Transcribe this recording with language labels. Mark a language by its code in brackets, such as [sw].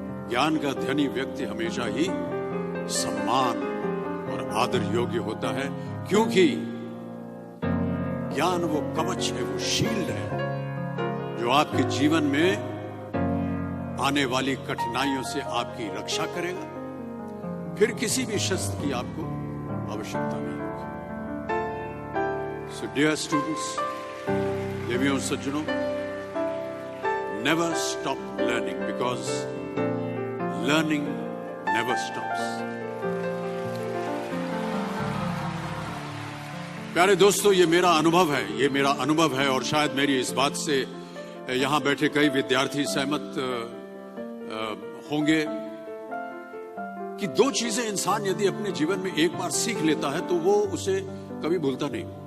[hi] ज्ञान का धनी व्यक्ति हमेशा ही सम्मान और आदर योग्य होता है, क्योंकि ज्ञान वो कवच है, वो शील्ड है जो आपके जीवन में आने वाली कठिनाइयों से आपकी रक्षा करेगा, फिर किसी भी शस्त्र की आपको आवश्यकता नहीं होगी। [en] so dear students, [hi] देवियों सज्जनों, [en] never stop learning because learning never stops. [hi] प्यारे दोस्तों, ये मेरा अनुभव है और शायद मेरी इस बात से यहां बैठे कई विद्यार्थी सहमत होंगे कि दो चीजें इंसान यदि अपने जीवन में एक बार सीख लेता है तो वो उसे कभी भूलता नहीं।